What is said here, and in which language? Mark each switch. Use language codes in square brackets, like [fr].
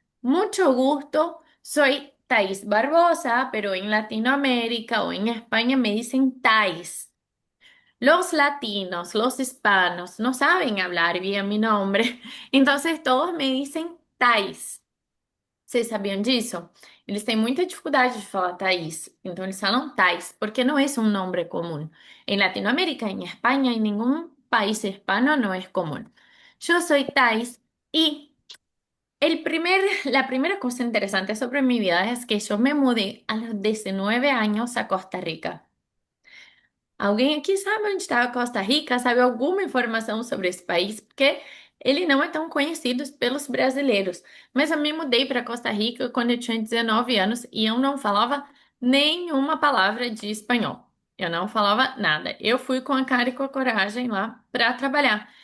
[es] Mucho gusto, soy Thais Barbosa, pero en Latinoamérica o en España me dicen Thais. Los latinos, los hispanos no saben hablar bien mi nombre, entonces todos me dicen Thais. [pt] Vocês sabiam disso? Eles têm muita dificuldade de falar Thaís, então eles falam Thais, porque não é um nome comum. [es] En Latinoamérica, en España, en ningún país hispano no es común. Yo soy Thais y la primera cosa interesante sobre mi vida es que yo me mudé a los 19 años a Costa Rica. [pt] Alguém aqui sabe onde está a Costa Rica? Sabe alguma informação sobre esse país? Porque ele não é tão conhecido pelos brasileiros. Mas eu me mudei para Costa Rica quando eu tinha 19 anos e eu não falava nenhuma palavra de espanhol. Eu não falava nada. Eu fui com a cara e com a coragem lá para trabalhar.